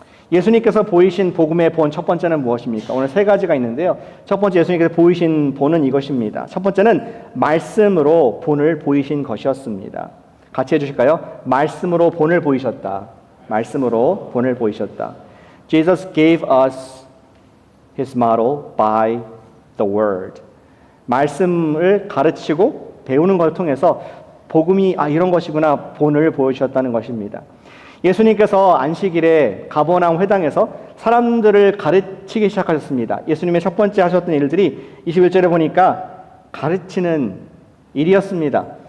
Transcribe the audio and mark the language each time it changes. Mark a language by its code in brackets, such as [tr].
[ko] 예수님께서 보이신 복음의 본 첫 번째는 무엇입니까? 오늘 세 가지가 있는데요. 첫 번째 예수님께서 보이신 본은 이것입니다. 첫 번째는 말씀으로 본을 보이신 것이었습니다. 같이 해주실까요? 말씀으로 본을 보이셨다. 말씀으로 본을 보이셨다. [en] Jesus gave us His model by the Word. [ko] 말씀을 가르치고 배우는 걸 통해서 복음이 이런 것이구나 본을 보여주셨다는 것입니다. 예수님께서 안식일에 가버나움 회당에서 사람들을 가르치기 시작하셨습니다. 예수님의 첫 번째 하셨던 일들이 21절에 보니까 가르치는 일이었습니다.